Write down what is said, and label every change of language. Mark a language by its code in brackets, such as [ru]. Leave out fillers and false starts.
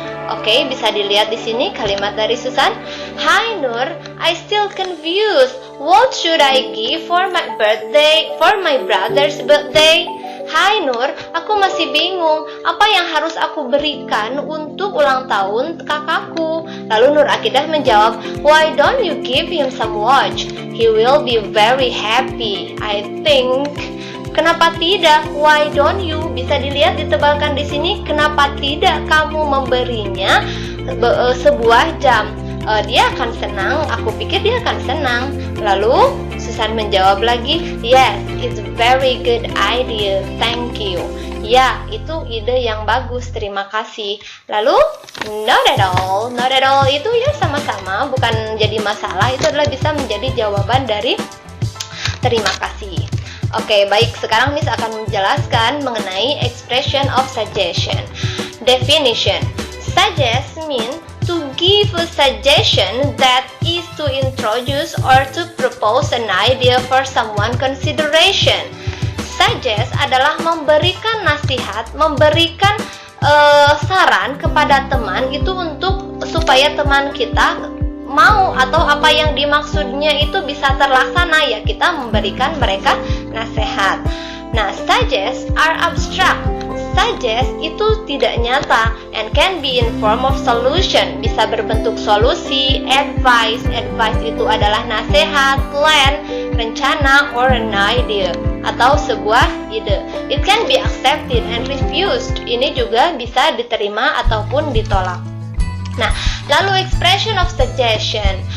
[id] Oke, bisa dilihat di sini kalimat dari Susan. [en] Hi Nur, I still confused. What should I give for my birthday, for my brother's birthday? [id] Hai Nur, aku masih bingung apa yang harus aku berikan untuk ulang tahun kakakku. Lalu Nur Akidah menjawab, [en] why don't you give him some watch? He will be very happy, I think. [id] Kenapa tidak? [en] Why don't you? [id] Bisa dilihat ditebalkan di sini. Kenapa tidak kamu memberinya sebuah jam? Dia akan senang. Aku pikir dia akan senang. Lalu Susan menjawab lagi, [en] yes, it's very good idea, thank you. [id] Ya, itu ide yang bagus, terima kasih. Lalu, [en] not at all [id] itu ya sama-sama, bukan jadi masalah. Itu adalah bisa menjadi jawaban dari terima kasih. Oke, baik, sekarang Miss akan menjelaskan mengenai expression of suggestion. Definition. [en] Suggest mean to give a suggestion that is to introduce or to propose an idea for someone consideration. [id] Suggest adalah memberikan nasihat, memberikan saran kepada teman itu untuk supaya teman kita mau atau apa yang dimaksudnya itu bisa terlaksana, ya kita memberikan mereka nasihat. [en] Nah, suggest are abstract. Suggest [id] itu tidak nyata [en] and can be in form of solution, [id] bisa berbentuk solusi. Advice itu adalah nasihat, plan, rencana, [en] or an idea, [id] atau sebuah ide. [en] It can be accepted and refused. [id] Ini juga bisa diterima ataupun ditolak. Nah, lalu expression of suggestion.